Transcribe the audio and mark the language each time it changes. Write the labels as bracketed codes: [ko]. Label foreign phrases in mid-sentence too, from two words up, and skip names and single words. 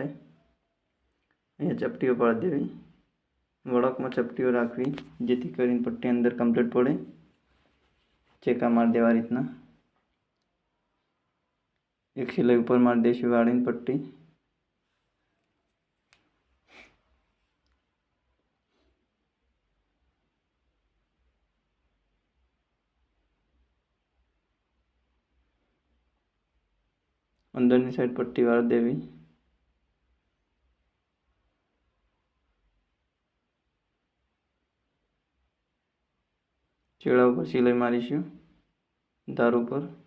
[gu] અહીંયા ચપટીઓ પાડી દેવી। વળાંકમાં ચપટીઓ રાખવી, જેથી કરીને પટ્ટી અંદર કમ્પ્લીટ પડે। ચેકા મારી દેવા રીતના। એક સિલાઈ ઉપર મારી દઈશું વાળીને પટ્ટી। અંદરની સાઇડ પટ્ટી વાળ દેવી। ચેડા પર સિલાઈ મારીશું ધાર પર।